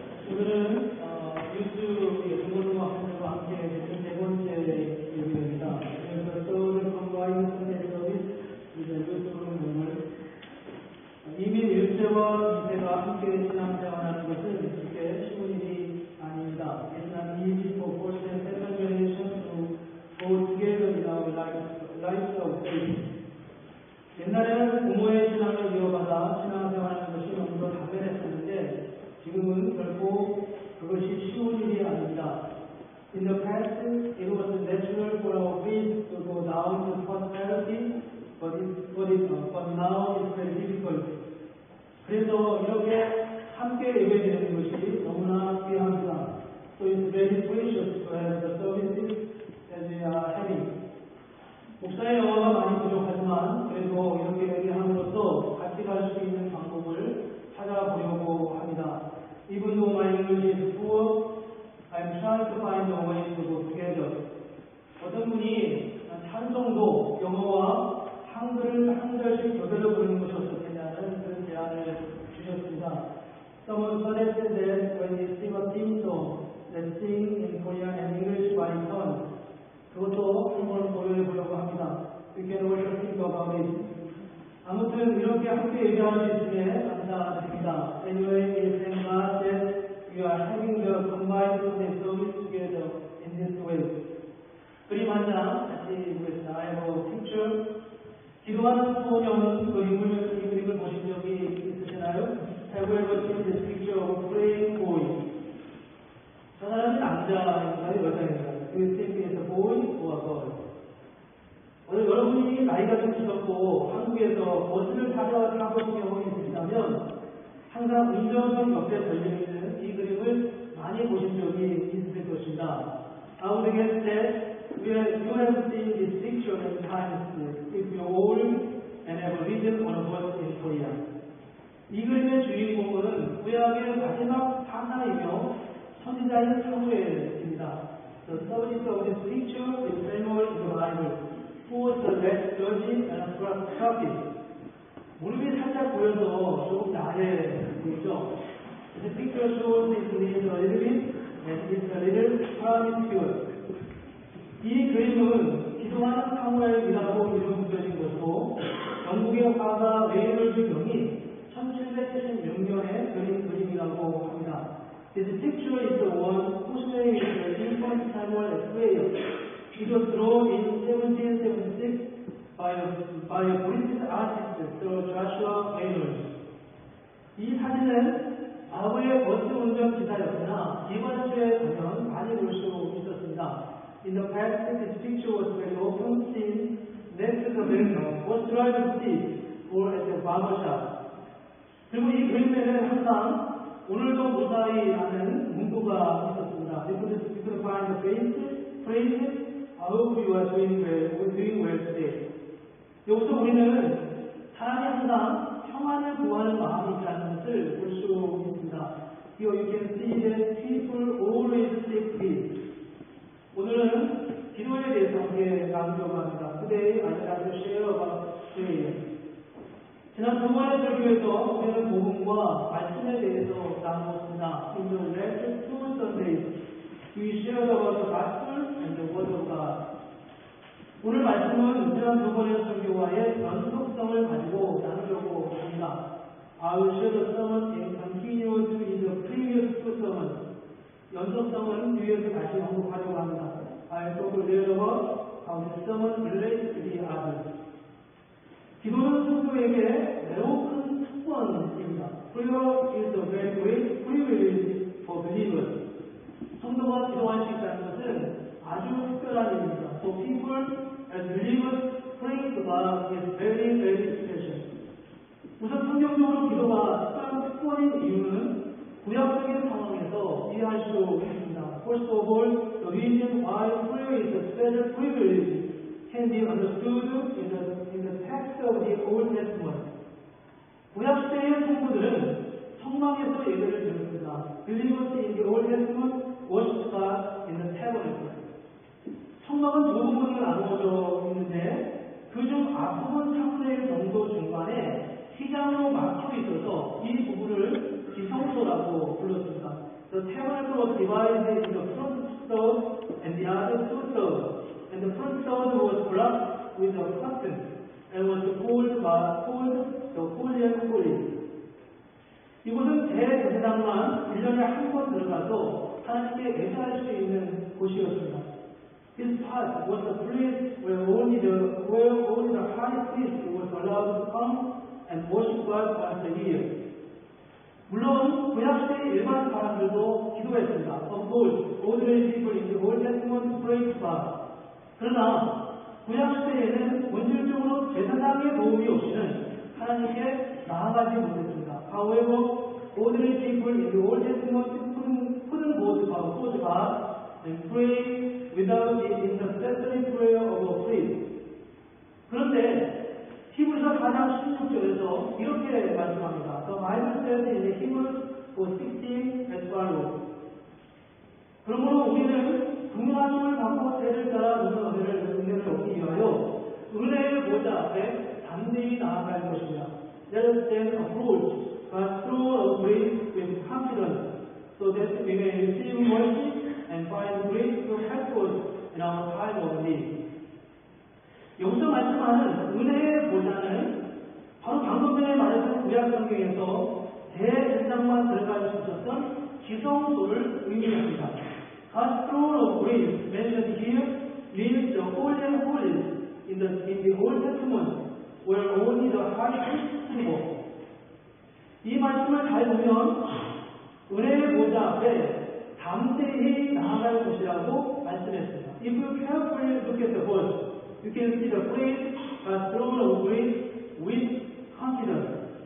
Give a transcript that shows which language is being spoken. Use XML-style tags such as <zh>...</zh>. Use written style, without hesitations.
<ko>오늘은 뉴스 중고등학생들과 함께 했던 네 번째 예배입니다. 그래서 서울 컴바인 선대 서비스 이제 뉴스 프로그램을 이미 1세와 2세가 함께 신앙생활하는 것은 그렇게 쉬운 일이 아닙니다.</ko> <en>It's not easy for first and second generation to go together in our lives of faith.</en> <ko>옛날에는 부모의 신앙을 이어받아 신앙생활하는 것이 너무도 당연했었는데 지금은 결코 그것이 쉬운 일이 아닙니다.</ko> <en>In the past, it was natural for our faith to go down to prosperity, but now it's very difficult.</en> <ko>그래서 이렇게 함께 예배드리는 것이 너무나 귀합니다.</ko> <en>So it's very precious to have the services that we are having.</en> <ko>목사의 영어가 많이 부족하지만 그래도 이렇게 얘기함으로써 같이 갈 수 있는 방법을 찾아보려고 합니다.</ko> <en>Even though my English is poor, I'm trying to find a way to go together.</en> <ko>어떤 분이 찬송도 영어와 한글을 한 절씩 교대로 부르는 것이 어떻겠냐는 그런 제안을 주셨습니다.</ko> <en>Someone suggested that when you sing a theme song, then sing in Korean and English by turn.</en> <ko>그것도 한번 고려해 보려고 합니다.</ko> <en>We can also think about it.</en> <ko>아무튼 이렇게 함께 얘기할 수 있음에 감사드립니다.</ko> <en>Anyway, we thank God that we are having the combined Sunday service together in this way.</en> <ko>그림 한 장 같이 보겠습니다.</ko> <en>I have a picture.</en> <ko>기도하는 소년 이 그림을 보신 적이 있으시나요?</ko> <en>Have you ever seen this picture of a praying boy?</en> <ko>저 사람은 남자인가요? 여자인가요?</ko> <en>Do you think it's a boy or a girl?</en> <ko>여러분이 나이가 좀 드셨고 한국에서 버스를 타보신 경험이 있으시다면 항상 운전석 옆에 걸려있는 이 그림을 많이 보신 적이 있으실 것입니다.</ko> <en>I would guess that you have seen this picture many times if you're old and have ridden on a bus in Korea.</en> <ko>이 그림의 주인공은 구약의 마지막 사사이며 선지자인 사무엘입니다.</ko> <en>The subject of this picture is Samuel in the Bible. Who was the last judge and a prophet?</en> <ko>무릎이 살짝 보여서 조금 나게 보이죠?</ko> <en>The picture shows his knees a little bit and it's a little promiscuous.</en> <ko>이 그림은 기도하는 사무엘이라고 이름 붙여진 것으로 영국의 화가 레이놀드 경이 1776년에 그린 그림이라고 합니다.</ko> <en>This picture is the one whose name is the infant Samuel at prayer. It was drawn in 1776 by a British artist, Sir Joshua Reynolds.</en> <ko>이 사진은 바울의 버스 운전 기사였으나 이번 주에 가면 많이 볼 수 있었습니다.</ko> <en>In the past, this picture was very often seen next to the bus driver seat or at the barber shop.</en> <ko>그리고 이 그림에는 항상 오늘도 무사히 하는 문구가 있었습니다.</ko> <en>You could find the phrase I hope you are doing well today.</en> <ko>여기서 우리는 사람이 항상 평안을 구하는 마음이 있다는 것을 볼 수 있습니다.</ko> <en>Here you can see that people always seek peace.</en> <ko>오늘은 기도에 대해서 함께 나누려고 합니다.</ko> <en>Today I would like to share about prayer.</en> <ko>지난 두 번의 설교에서 우리는 복음과 말씀에 대해서 나누었습니다.</ko> <en>In the last two Sundays, we shared about the gospel and the word of God.</en> <ko>오늘 말씀은 지난 두 번의 설교와의 연속성을 가지고 나누려고 합니다.</ko> <en>I will share the sermon in continuous with the previous two sermons.</en> <ko>연속성은 뒤에서 다시 언급하려고 합니다.</ko> <en>I talk later about how the sermon relates to the others.</en> <ko>기도는 성도에게 매우 큰 특권입니다.</ko> <en>Prayer is a very great privilege for believers.</en> <ko>성도가 기도할 수 있다는 것은 아주 특별한 일입니다.</ko> <en>For people as believers, praying to God is very, very special.</en> <ko>우선 성경적으로 기도가 특별한 특권인 이유는 구약적인 상황에서 이해할 수 있습니다.</ko> <en>First of all, the reason why prayer is a special privilege can be understood in the text of the Old Testament.</en> <ko>구약 시대의 성도들은 성막에서 예배를 드렸습니다.</ko> <en>Believers in the the Old Testament worship God in the tabernacle.</en> <ko>성막은 두 부분으로 나누어져 있는데 그중 앞부분 3분의 1 정도 중간에 시장으로 막혀 있어서 이 부분을 지성소라고 불렀습니다.</ko> <en>The tabernacle was divided into the front third and the other two thirds, and the front third was blocked with a curtain and was called the Holy of Holies.</en> <ko>이곳은 대제사장만 1년에 한 번 들어가서 하나님께 예배할 수 있는 곳이었습니다.</ko> <en>This part was the place where only the high priest was allowed to come and worship God once a year.</en> <ko>물론 구약시대 일반 사람들도 기도했습니다.</ko> <en>Of course, ordinary people in the Old Testament prayed God.</en> <ko>그러나 구약시대에는 본질적으로 제사장의 도움이 없이는 하나님께 나아가지 못했습니다.</ko> <en>However, ordinary people in the Old Testament couldn't go to God and pray without the intercessory prayer of a priest.</en> <ko>그런데 히브리서 4장 16절에서 이렇게 말씀합니다.</ko> <en>The Bible says in Hebrews 4:16 as follows.</en> <ko>그러므로 우리는 긍휼하심을 받고 때를 따라 누는 은혜를 얻기 위하여 은혜의 보좌 앞에 담대히 나아갈 것입니다.</ko> <en>Let us then approach God's throne of grace with confidence, so that we may receive mercy and find grace to help us in our time of need.</en> <ko>여기서 말씀하는 은혜의 보좌는 바로 방금 전에 말했던 구약 성경에서 대제사장만 들어갈 수 있었던 지성소를 의미합니다.</ko> <en>God's throne of grace mentioned here means the Holy of Holies in the Old Testament, where only the high priest could go.</en> <ko>이 말씀을 잘 보면 은혜의 보좌 앞에 담대히 나아갈 것이라고 말씀했습니다.</ko> <en>If you carefully look at the verse, you can see the phrase God's throne of grace with confidence.</en>